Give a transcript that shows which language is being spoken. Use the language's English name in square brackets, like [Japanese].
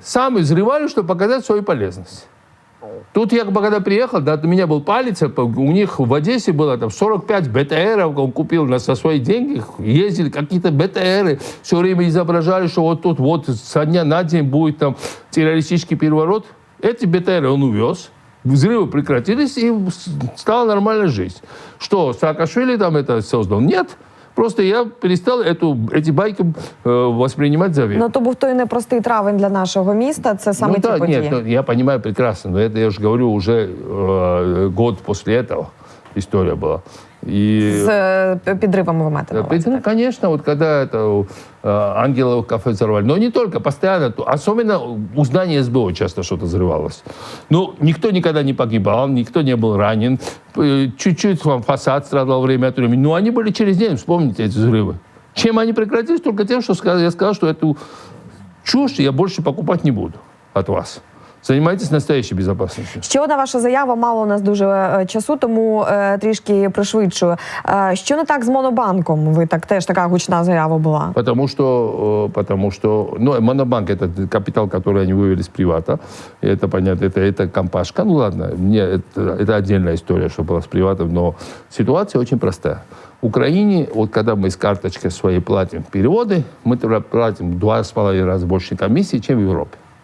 [Russian] Сами взрывали, чтобы показать свою полезность. Тут я, когда приехал, да, у меня был палец, у них в Одессе было там 45 БТРов, он купил за свои деньги, ездили какие-то БТРы, все время изображали, что вот тут вот со дня на день будет там террористический переворот. Эти БТРы он увез, взрывы прекратились, и стала нормальная жизнь. Что, Саакашвили там это создал? Нет. Просто я перестал эти байки воспринимать за веру. [Ukrainian] Ну, то був той непростий травень для нашого міста, це саме ті події. [Russian] Нет, я понимаю прекрасно, но это я же говорю уже год после этого. история была. И... [Ukrainian] З підривами ви маєте на увазі? [Russian] Ну, конечно, вот когда это Ангелово кафе взорвали. Но не только, постоянно. Особенно у здания СБО часто что-то взрывалось. Ну, никто никогда не погибал, никто не был ранен. Чуть-чуть вам фасад страдал время от времени. Но они были через день, вспомните эти взрывы. Чем они прекратились? Только тем, что я сказал, что эту чушь я больше покупать не буду от вас. Займайтесь настоящей безопасностью. [Ukrainian] Ще одна ваша заява, мало у нас дуже часу, тому трішки пришвидшую. Що не так з Монобанком? Ви теж така гучна заява була. [Russian] Потому что ну, Монобанк — это капитал, который они вывели с привата. Это понятно, это компашка. Ну ладно, это отдельная история, что была с приватом, но ситуация очень простая. В Украине, вот когда мы с карточкой своей платим переводы, мы платим 2,5 раза больше комиссии, чем в Европе.